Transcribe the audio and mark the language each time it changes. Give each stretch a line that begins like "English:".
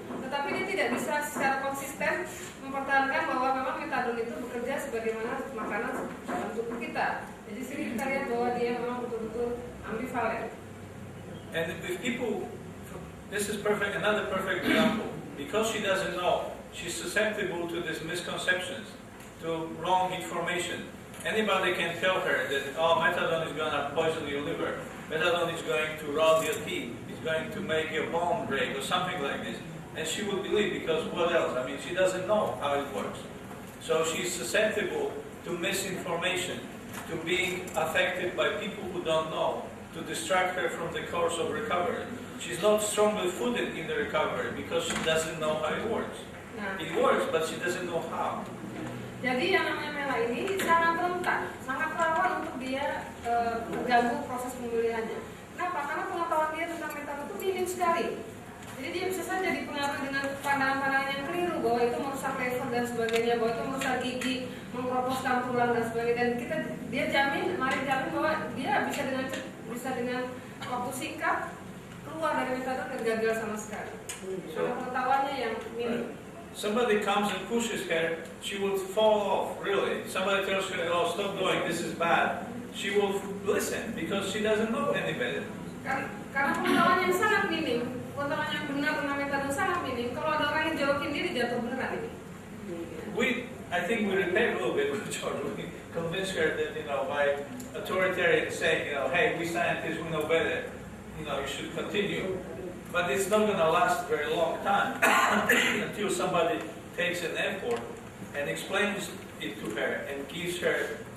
Indonesian: Tetapi dia tidak bisa secara konsisten mempertahankan bahwa memang metadon itu bekerja sebagaimana makanan dalam tubuh kita. Jadi sini kita lihat bahwa dia memang betul-betul ambivalen.
English: And with people, this is perfect. Another perfect example. Because she doesn't know, she's susceptible to these misconceptions, to wrong information. Anybody can tell her that, oh, methadone is going to poison your liver. Methadone is going to rot your teeth. It's going to make your bone break or something like this. And she will believe, because what else? I mean, she doesn't know how it works. So she's susceptible to misinformation, to being affected by people who don't know, to distract her from the course of recovery. She's not strongly footed in the recovery because she doesn't know how it works. It works, but she doesn't know how.
Indonesian: Jadi yang namanya Mela ini sangat rentan, sangat rawan untuk dia terganggu proses pemulihannya. Kenapa? Karena pengetahuan dia tentang metadon itu minim sekali. Jadi dia bisa saja dipengaruhi dengan pandangan-pandangan yang keliru bahwa itu merusak lever dan sebagainya, bahwa itu merusak gigi, mengkeroposkan tulang dan sebagainya. Dan dia jamin, Marek jamin bahwa dia bisa dengan waktu singkat keluar dari metadon dan gagal sama sekali. Karena pengetahuannya yang minim.
English: Somebody comes and pushes her, she will fall off, really. Somebody tells her, oh, stop doing, this is bad. She will listen because she doesn't know any better.
Indonesian: Karena pengetahuan yang sangat minim, pengetahuan yang benar tentang metadon sangat minim. Kalau ada orang yang jorokin dia, jatuh beneran ini.
English: I think we repaid a little bit with George. We convinced her that, by authoritarian saying, hey, we scientists, we know better. You should continue. But it's not going to last a very long time until somebody takes an effort and explains it to her and gives her